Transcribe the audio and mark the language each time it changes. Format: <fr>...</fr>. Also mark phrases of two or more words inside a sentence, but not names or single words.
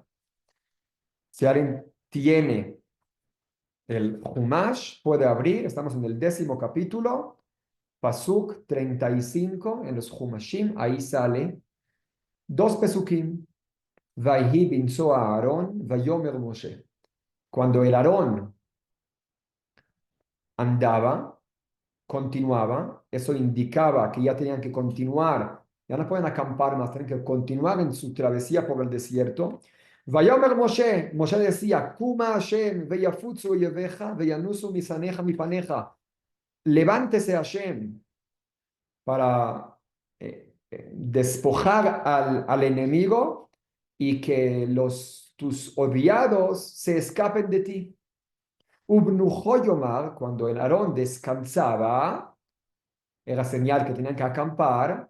<es>Si alguien tiene el Humash, puede abrir, estamos en el 10º capítulo, Pasuk 35, en los Humashim, ahí sale dos Pesukim,</es> <he>ויהי בנסוע הארון, ויאמר משה.</he> <es>Cuando el Aarón andaba, continuaba, eso indicaba que ya tenían que continuar, ya no pueden acampar más, tienen que continuar en su travesía por el desierto.</es> <he>ויאמר משה, Moshe decía, קומה השם, ויפוצו אויביך, וינוסו משנאיך מפניך.</he> <es>Levántese Hashem para despojar al enemigo y que tus odiados se escapen de ti.</es> <he>ובנחה יאמר,</he> <es>cuando el Aarón descansaba, era señal que tenían que acampar.</es>